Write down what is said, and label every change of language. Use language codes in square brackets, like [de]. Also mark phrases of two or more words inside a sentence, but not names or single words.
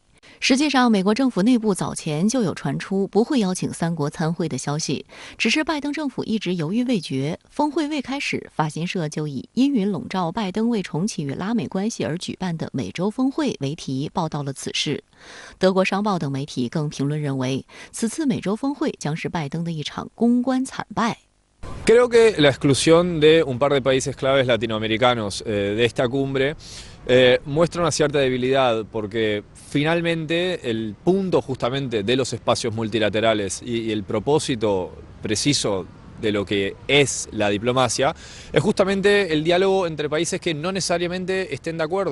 [zh] 实际上，美国政府内部早前就有传出不会邀请3国参会的消息，只是拜登政府一直犹豫未决。峰会未开始，法新社就以阴云笼罩拜登为重启与拉美关系而举办的美洲峰会为题报道了此事。德国商报等媒体更评论认为，此次美洲峰会将是拜登的一场公关惨败。 [es] Creo que la exclusión de un par de países claves latinoamericanos de esta cumbre muestra una cierta debilidad, porque finalmente el punto justamente de los espacios multilaterales y el propósito preciso de lo que es la diplomacia es justamente el diálogo entre países que no necesariamente estén de acuerdo.